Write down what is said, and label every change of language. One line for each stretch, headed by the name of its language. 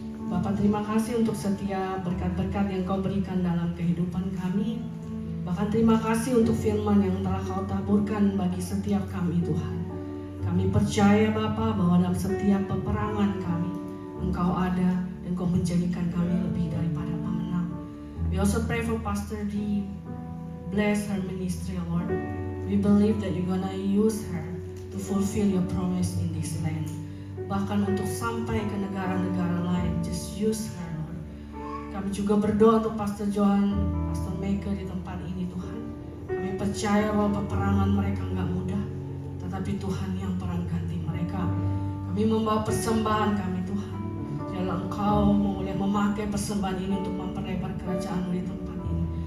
Indonesian: Bapak, terima kasih untuk setiap berkat-berkat yang Kau berikan dalam kehidupan kami. Bahkan terima kasih untuk firman yang telah Kau taburkan bagi setiap kami, Tuhan. Kami percaya Bapa bahwa dalam setiap peperangan kami Engkau ada dan Kau menjadikan kami lebih daripada pemenang.
English: We also pray for Pastor D. Bless her ministry, Lord. We believe that you're gonna use her to fulfill your promise in this land.
Indonesian: Bahkan untuk sampai ke negara-negara lain,
English: just use her, Lord.
Indonesian: Kami juga berdoa untuk Pastor Johan, Pastor Meike di tempat ini, Tuhan. Kami percaya bahwa peperangan mereka nggak mudah, tetapi Tuhan yang perang ganti mereka. Kami membawa persembahan kami, Tuhan. Biarlah Engkau boleh memakai persembahan ini untuk memperlebar kerajaan-Mu di tempat ini.